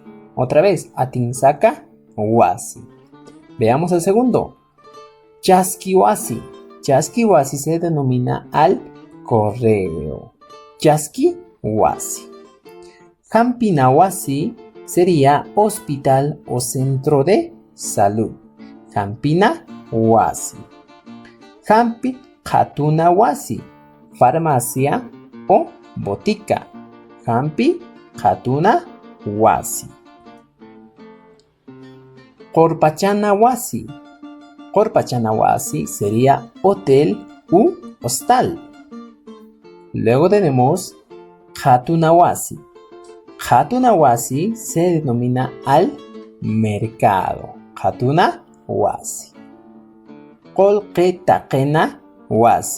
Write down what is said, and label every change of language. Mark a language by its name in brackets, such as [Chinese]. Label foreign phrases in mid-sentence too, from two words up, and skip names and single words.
[Spanish] Otra vez, [Quechua] Atinsaca Huasi. [Spanish] Veamos el segundo, Chasquihuasi. Chasquihuasi se denomina al correo. [Quechua] Chasquihuasi. [Spanish] Jampinahuasi sería hospital o centro de salud. [Quechua] Jampinahuasi. Jampi Jatunahuasi, [Spanish] farmacia o botica. [Quechua] Jampi Jatunahuasi. Corpachanahuasi. [Spanish] Corpachanahuasi sería hotel u hostal. Luego tenemos Jatunahuasi. Jatunahuasi se denomina al mercado. [Quechua] Jatunahuasi. Colquetaquenahuasi.